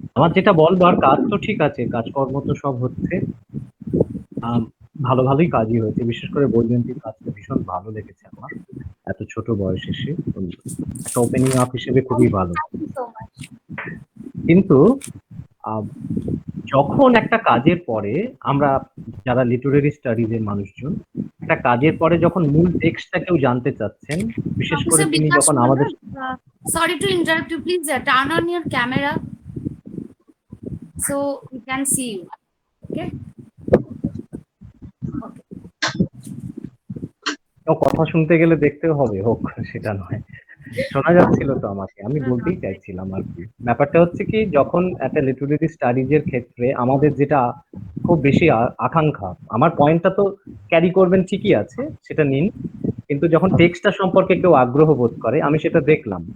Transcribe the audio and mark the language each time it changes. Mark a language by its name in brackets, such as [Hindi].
[Bangla] আমার যেটা বলবার, কাজ তো ঠিক আছে, কাজকর্ম তো সব হচ্ছে, ভালোই কাজই হয়েছে, বিশেষ করে বৈজয়ন্তীর কাজটা ভীষণ ভালো লেগেছে আমার, এত ছোট বয়সে সে একটা ওপেনিং আপ হিসেবে খুবই ভালো। কিন্তু যখন একটা কাজের পরে আমরা যারা লিটারেরি স্টাডিজ এর মানুষজন, একটা কাজের পরে যখন মূল টেক্সটটা কেউ জানতে চাচ্ছেন, বিশেষ করে তিনি যখন আমাদের, [English] sorry to interrupt you, please turn on your camera so we can see you. Okay. [Bangla] কথা শুনতে গেলে দেখতেও হবে, হোক সেটা নয়, শোনা যাচ্ছিল তো আমাকে, আমি বলতেই চাইছিলাম আর কি। ব্যাপারটা হচ্ছে কি, যখন একটা লিটারেরি স্টাডিজ এর ক্ষেত্রে আমাদের যেটা খুব বেশি আকাঙ্ক্ষা, আমার পয়েন্টটা তো ক্যারি করবেন ঠিকই আছে, সেটা নিন, কিন্তু যখন টেক্সটটা সম্পর্কে কেউ আগ্রহ বোধ করে, আমি সেটা দেখলাম।